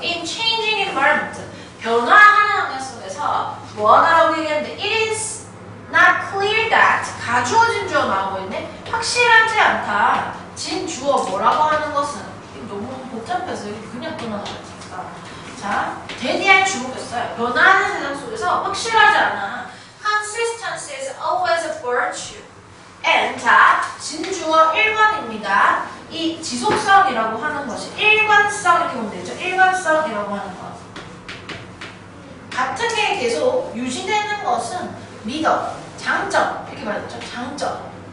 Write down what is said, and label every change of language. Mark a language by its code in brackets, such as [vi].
[en] In changing environment, [ko] 변화하는 환경 속에서 뭐 하나라고 얘기했는데 [en] It is not clear that [ko] 가주어진 주어 나오고 있네. 확실하지 않다. 진 주어 뭐라고 하는 것은 너무 복잡해서 그냥 끊어나가니까. 자, 데디아에 주목했어요. 변화하는 세상 속에서 확실하지 않아. [en] Consistency is always a virtue. [ko] And 자, 진주어 1번입니다. 이 지속성이라고 하는 것이 일관성 이렇게 보면 되죠. 일관성이라고 하는 것. 같은 게 계속 유지되는 것은 미덕, 장점 이렇게 말했죠. 장점.